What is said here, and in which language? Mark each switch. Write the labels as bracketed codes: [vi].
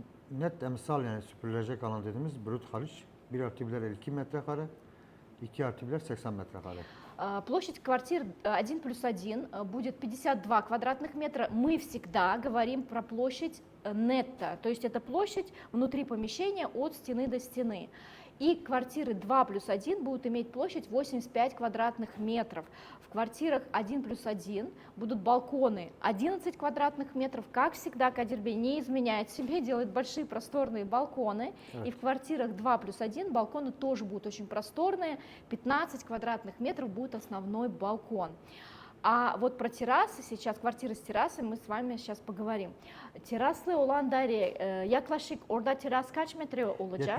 [tr] Net emsal yani süpürülecek alan dediğimiz brut hariç 1+1'ler 52 metrekare, 2+1'ler 80 metrekare. [ru] Площадь квартир 1+1 будет 52 квадратных метра. Мы всегда говорим про площадь нетто, то есть это площадь внутри помещения от стены до стены. И квартиры 2+1 будут иметь площадь 85 квадратных метров. В квартирах 1+1 будут балконы 11 квадратных метров. Как всегда, Кадир Бей не изменяет себе, делает большие просторные балконы. И в квартирах 2+1 балконы тоже будут очень просторные. 15 квадратных метров будет основной балкон. А вот про террасы сейчас, квартиры с террасой, мы с вами сейчас поговорим. [tr] Teraslı olan daire yaklaşık orada teras kaç metre olacak?